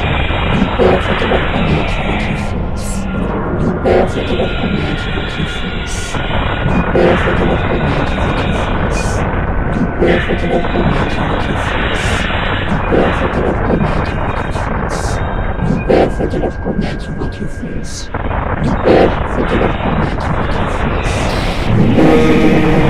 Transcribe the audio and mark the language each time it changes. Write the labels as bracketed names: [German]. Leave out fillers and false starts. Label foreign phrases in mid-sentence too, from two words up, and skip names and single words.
[French] Doux Père, faites-leur connaître votre Fils. Doux Père, faites-leur connaître votre Fils. Doux Père, faites-leur connaître votre Fils. Doux Père, faites-leur connaître votre Fils. Doux Père, faites-leur connaître votre Fils. [Portuguese] Libere fotograficamente o que eu fiz. Libere fotograficamente o que eu fiz.